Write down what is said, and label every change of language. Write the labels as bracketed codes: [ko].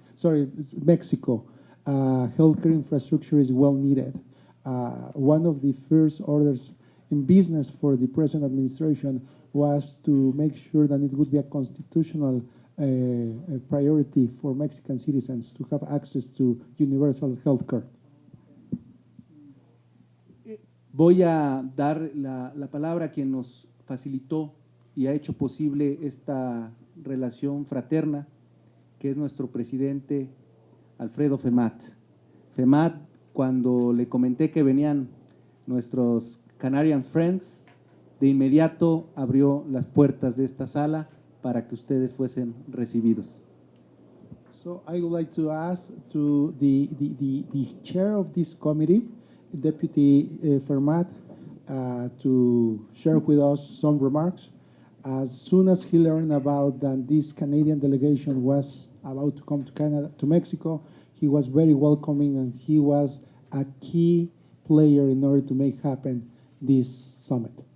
[en] Sorry, Mexico. Healthcare infrastructure is well needed. One of the first orders in business for the present administration was to make sure that it would be a constitutional priority for Mexican citizens to have access to universal healthcare. [es] Voy a dar la palabra a quien nos facilitó y ha hecho posible esta relación fraterna, que es nuestro presidente Alfredo Femat. Femat, cuando le comenté que venían nuestros [en] Canadian Friends, [es] de inmediato abrió las puertas de esta sala para que ustedes fuesen recibidos. [en] So I would like to ask to the chair of this committee, Deputy Fermat, to share with us some remarks. As soon as he learned about that this Canadian delegation was about to come to Canada, to Mexico, he was very welcoming and he was a key player in order to make happen this summit.